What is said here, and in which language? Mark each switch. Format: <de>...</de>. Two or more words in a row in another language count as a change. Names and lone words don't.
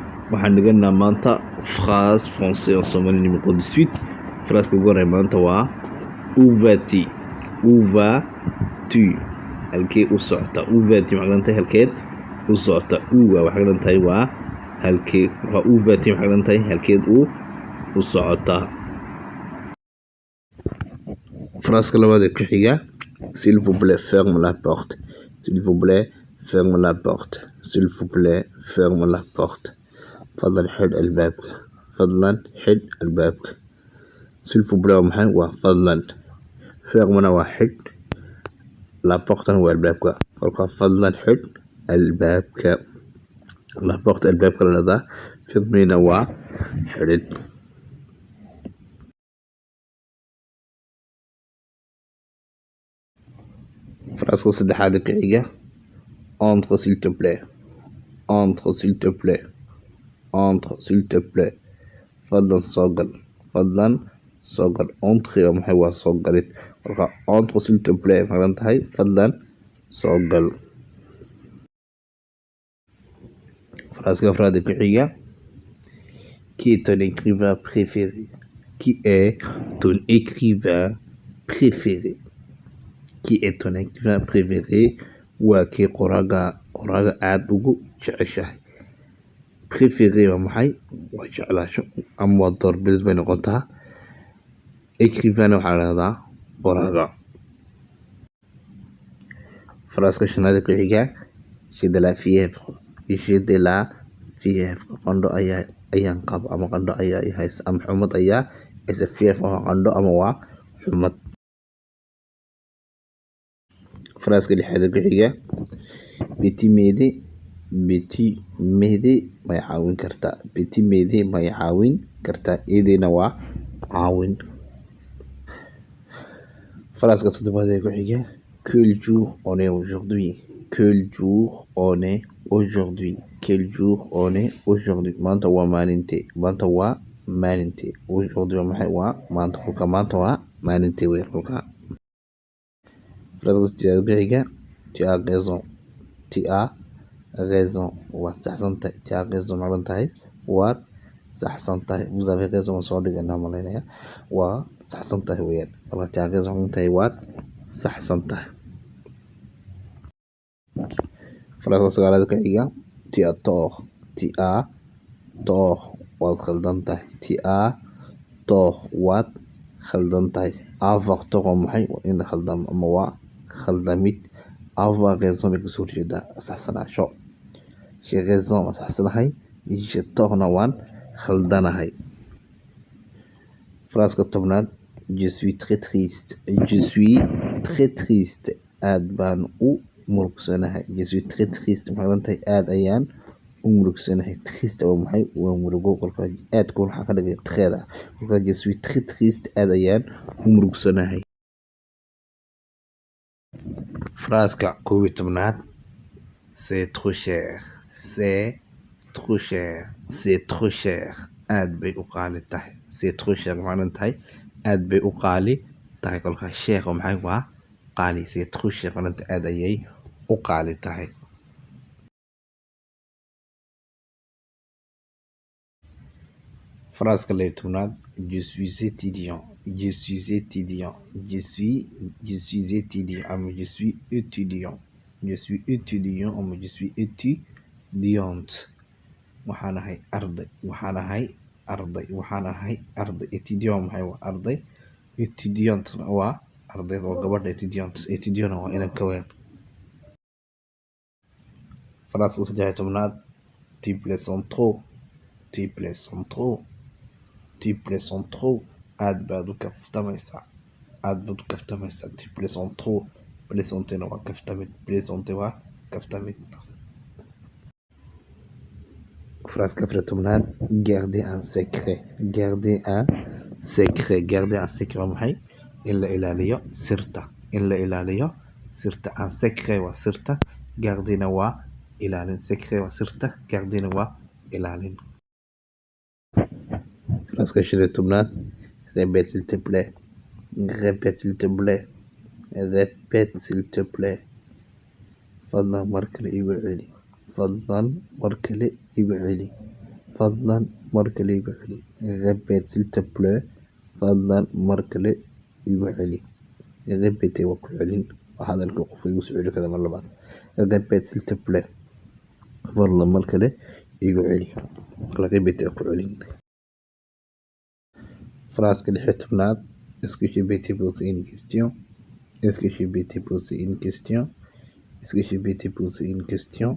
<so>waxaan dhiganaa maanta</so> <fr>phrase français en somali numéro 18</fr> <so>phrase ugu horey maanta waa</so> <fr>où vas-tu</fr> <so>halkee u socota</so> <fr>où vas-tu</fr> <so>maxay dhantahay halkeed u socota waxay dhantahay waa halkee</so> <fr>où vas-tu</fr> <so>maxay dhantahay halkeed u socota phrase labaad ee ku xiga</so> <fr>s'il vous plaît ferme la porte s'il vous plaît ferme la porte s'il vous plaît ferme la porte</fr> <so>fadlan xidh albaabka fadlan xidh albaabka</so> <fr>s'il vous plaît</fr> <so>maxay waa fadlan fermena waa xidh</so> <fr>la porte</fr> <so>waa albaabka marka fadlan xidh albaabka</so> <fr>la porte</fr> <so>albaabka la dhadaa fermena waa xidhid phrase saddexaad ee ku xiga</so> <fr>entre s'il te plaît entre s'il te plaît entre s'il te plaît</fr> <so>fadlan soo gal fadlan soo gal entre maxay waa soo galid marka</so> <fr>entre s'il te plaît</fr> <so>maxay tahay fadlan soo gal phrase afraad ee ku xiga</so> <fr>qui est ton écrivain préféré qui est ton écrivain préféré qui est ton écrivain préféré</fr> <so>waa kii qoraaga aad ugu jeceshahay préféré waa maxay waa jeclaasho ama waa doorbidid bay noqotaa écrivain waxaa la dhahdaa qoraaga phrase shanaad ee ku xiga</so> <fr>j'ai de la fièvre</fr> <so>qandho ayaan qaba ama qandho ayaa i haysa ama xumad ayaa haysa fièvre waa qandho ama waa xumad phrase lixaad ee ku xiga petit m'aider may caawin kartaa</so> <fr>petit m'aider</fr> <so>may caawin kartaa eedeyna waa caawin phrase toddobaad ee ku xiga</so> <fr>quel jour on est aujourd'hui quel jour on est aujourd'hui quel jour on est aujourd'hui</fr> <so>maanta waa maalintee maanta waa maalintee aujourd'hui maxay waa maanta kulka maanta waa maalintee weyn kulka phrase sideedaad ku xiga</so> <fr>tu as raison</fr> <so>waad saxsan tahay</so> <fr>tu as raison</fr> <so>maclan tahay waad saxsan tahay</so> <fr>vous avez raison</fr> <so>soo dhiganaa malaynaya waa saxsan tahay weeyaan marka</so> <fr>tu as raison</fr> <so>maclan tahay waad saxsan tahay phrase sagaalaad ku xiga</so> <fr>tu as tort</fr> <so>waad khaldan tahay</so> <fr>tu as tort</fr> <so>waad khaldan tahay</so> <fr>avoir tort</fr> <so>waa maxay waa in la khaldamo ama waa khaldamid</so> <fr>avoir raison</fr> <so>bay kasoo horjeedaa saxsanaasho</so> <fr>j'ai raison</fr> <so>waa saxsanahay</so> <fr>j'ai tortna</fr> <so>waan khaldanahay phrase tobnaad</so> <fr>je suis très triste</fr> <so>aad baan u murugsanahay</so> <fr>je suis très triste</fr> <so>maxay tahay aad ayaan u murugsanahay triste waa maxay waa murugo kolka aadku waxaa ka dhigay treeda kolka</so> <fr>je suis très triste</fr> <so>aad ayaan u murugsanahay phrase koob iyo tobnaad</so> <fr>c'est trop cher</fr> <so>aad bay u qaali tahay</so> <fr>c'est trop cher</fr> <so>macnan tahay aad bay u qaali tahay kolka sheekh maxay waa qaali</so> <fr>c'est trop cher</fr> <so>macnan aad ayay u qaali tahay</so> <fr>phrase</fr> <so>laba iyo tobnaad</so> <fr>je suis étudiant ama je suis étudiante ama je suis étudiante</fr> <so>waxaan ahay arday étudiant maxay waa arday étudiante waa arday oo gabadha étudiant waa inaan ka weyn phrase saddex iyo tobnaad</so> <fr>tu plaisantes trop</fr> <so>aad baad u kaftamaysaa</so> <fr>tu plaisantes trop</fr> <so>plaisantena waa kaftamid phrase afar iyo tobnaad</so> <fr>garder un secret</fr> <so>waa maxay in la ilaaliyo sirta</so> <fr>un secret</fr> <so>waa sirta gardena waa ilaalin secret waa sirta gardena waa ilaalin phrase shan iyo tobnaad</so> <fr>répète s'il te plaît</fr> <so>fadlan mar kale igu celi fadlan mar kale igu celi.</so> <fr>Répète s'il te plaît.</fr> <so>fadlan mar kale igu celi. Répétez waa ku celin. Waa hadalka qofka igu soo celi kara mar labaad.</so> <fr>Répète s'il te plaît.</fr> <so>fadlan mar kale igu celi. Répétez waa ku celin.</so> <fr>Phrase 16. Est-ce que je peux te poser une question? Est-ce que je peux te poser une question? Est-ce que je peux te poser une question?</fr>